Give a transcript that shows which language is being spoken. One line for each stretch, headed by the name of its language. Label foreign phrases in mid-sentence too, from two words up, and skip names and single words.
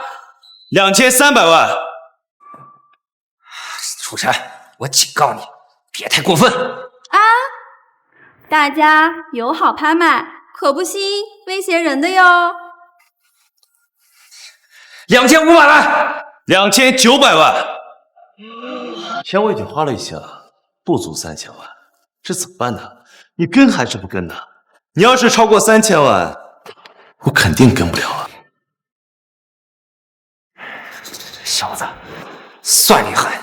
Chinese: 2300 萬！楚塵，我警告你，別太過分啊！大家友好拍賣，可不惜威脅人的喲。 2500萬！ 2900萬钱我已经花了一些了，不足3000万，这怎么办呢？你跟还是不跟呢？你要是超过3000万，我肯定跟不了啊。小子，算你狠！